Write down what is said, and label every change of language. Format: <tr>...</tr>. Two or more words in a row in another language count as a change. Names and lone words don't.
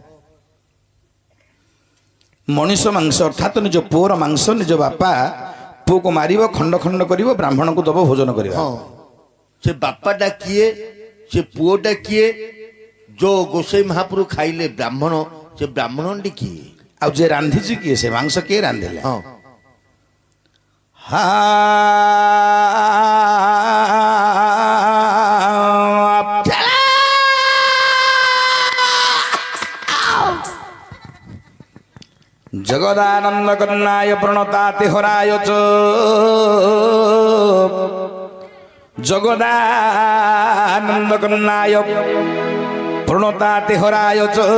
<or>ମଣିଷ ମାଂସ ଅର୍ଥାତ ନିଜ ପୁଅର ମାଂସ ନିଜ ବାପା ପୁଅକୁ ମାରିବ ଖଣ୍ଡ ଖଣ୍ଡ କରିବ ବ୍ରାହ୍ମଣଙ୍କୁ ଦବ ଭୋଜନ କରିବ। ହଁ ସେ ବାପାଟା କିଏ ସେ ପୁଅଟା କିଏ? ଯୋ ଗୋସାଇ ମହାପୁରୁ ଖାଇଲେ ବ୍ରାହ୍ମଣ ସେ ବ୍ରାହ୍ମଣଟି କିଏ? ଆଉ ଯେ ରାନ୍ଧିଛି କିଏ? ସେ ମାଂସ କିଏ ରାନ୍ଧିଲା? ହଁ</or> <sa>हा जगदानंद कन्नाय प्रणताति हराय च जगदानंद कन्नाय प्रणताति हराय च</sa>